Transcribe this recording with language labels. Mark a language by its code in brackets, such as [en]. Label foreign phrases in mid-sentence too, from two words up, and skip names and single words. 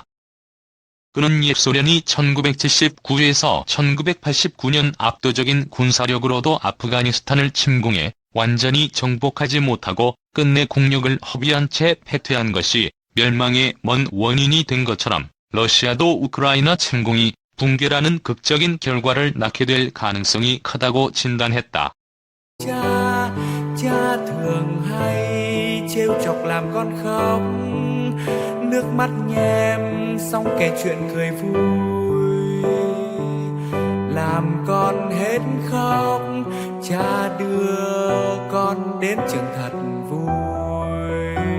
[ko] 그는 옛 소련이 1979에서 1989년 압도적인 군사력으로도 아프가니스탄을 침공해 완전히 정복하지 못하고 끝내 국력을 허비한 채 패퇴한 것이 멸망의 먼 원인이 된 것처럼 러시아도 우크라이나 침공이 붕괴라는 극적인 결과를 낳게 될 가능성이 크다고 진단했다. [vi] Cha thường hay trêu chọc làm con khóc, nước mắt nhem xong kể chuyện cười vui, làm con hết khóc, cha đưa con đến trường thật vui.